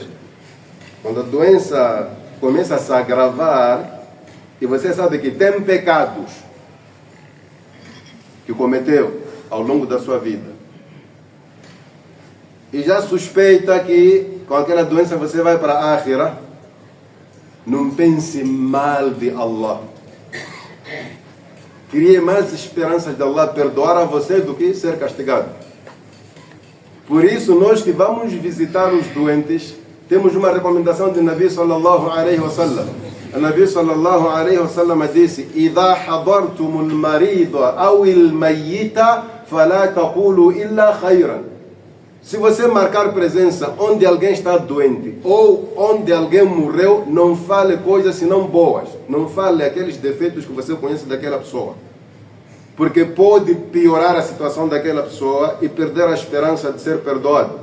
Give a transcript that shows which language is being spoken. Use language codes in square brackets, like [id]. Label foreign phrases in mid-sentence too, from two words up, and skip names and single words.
[pt] Quando a doença começa a se agravar, e você sabe que tem pecados que cometeu ao longo da sua vida, e já suspeita que com aquela doença você vai para a Akhirah, não pense mal de Allah. Crie mais esperanças de Allah perdoar a você do que ser castigado. Por isso, nós que vamos visitar os doentes, temos uma recomendação de Nabi [ar] صلى الله عليه وسلم. O Nabi صلى الله عليه وسلم disse: إذا حضرتم المريض أو الميت فلا تقولوا إلا خيرا. [pt] Se você marcar presença onde alguém está doente ou onde alguém morreu, não fale coisas senão boas. Não fale aqueles defeitos que você conhece daquela pessoa. Porque pode piorar a situação daquela pessoa e perder a esperança de ser perdoado.